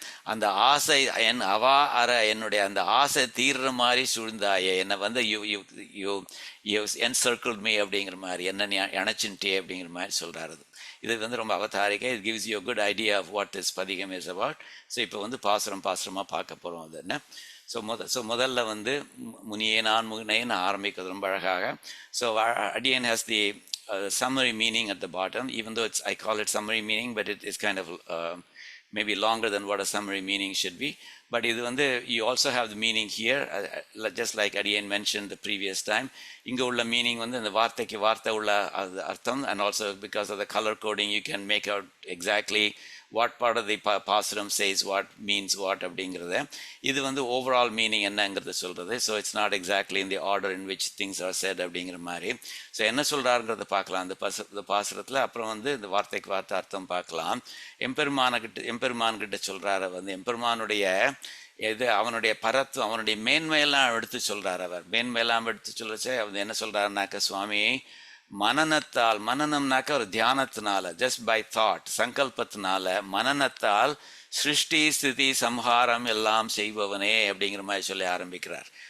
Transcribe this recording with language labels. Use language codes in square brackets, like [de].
[ta] அந்த ஆசை என்னுடைய அந்த ஆசை தீர்ற மாதிரி சூழ்ந்தாயே, என்னை [en] you encircle me [ta] அப்படிங்கிற மாதிரி, என்ன நீ அணைச்சின்ட்டே அப்படிங்கிற மாதிரி சொல்கிறாரு. இது ரொம்ப அவதாரிக்கை. [en] It gives you good idea of what this pathigam is about. [ta] ஸோ இப்போ பாசுரமாக பார்க்க போகிறோம். அது என்ன, முதல்ல முனியே நான் முகனேன்னு ஆரம்பிக்கிறது ரொம்ப அழகாக. [en] So அடியன் has the summary meaning at the bottom, even though I call it summary meaning, but it is kind of maybe longer than what a summary meaning should be. But you also have the meaning here, just like Adiyan mentioned the previous time. [ta] Inga ulla meaning the vaarthaiku vaartha ulla artham, [en] and also because of the color coding you can make out exactly what part of the pasuram says what means what அப்படிங்கிறது. [ta] இது overall meaning என்னங்கிறது சொல்கிறது. [en] So it's not exactly in the order in which things are said அப்படிங்கிற மாதிரி. [ta] So என்ன சொல்கிறாருங்கிறத பார்க்கலாம் இந்த பாசுரத்தில். அப்புறம் இந்த வார்த்தைக்கு வார்த்தை அர்த்தம் பார்க்கலாம். எம்பெருமான்கிட்ட சொல்கிறாரு. எம்பெருமானுடைய அவனுடைய பரத்துவம், அவனுடைய மேன்மையெல்லாம் எடுத்து சொல்கிறார். அவர் மேன்மையெல்லாம் எடுத்து சொல்லச்சே என்ன சொல்கிறாருனாக்க, சுவாமி மனநத்தால், மனநம்னாக்க ஒரு தியானத்தினால, [en] just by thought, [ta] சங்கல்பத்தினால, மனநத்தால் சிருஷ்டி ஸ்திதி சம்ஹாரம் எல்லாம் செய்பவனே அப்படிங்கிற மாதிரி சொல்லி ஆரம்பிக்கிறார்.